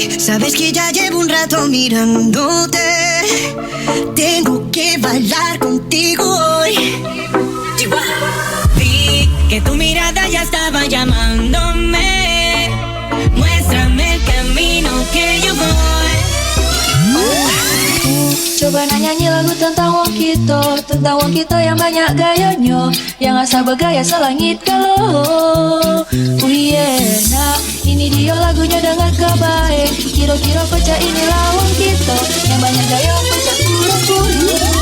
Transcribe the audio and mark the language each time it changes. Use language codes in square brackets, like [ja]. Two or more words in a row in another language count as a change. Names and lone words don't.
[es] Sabes que ya llevo un rato mirándote. Tengo que bailar contigo hoy. Vi que tu mirada ya estaba llamándome. Muéstrame el camino que yo voy. [id] Coba nyanyi lagu tentang wong kita yang banyak gayanya, yang asal bergaya selangit kalau. [en] Oh yeah, [id] nah ini dia lagunya dengan kebaik. Kira-kira pecah inilah wong kita yang banyak gaya pecah pura-pura.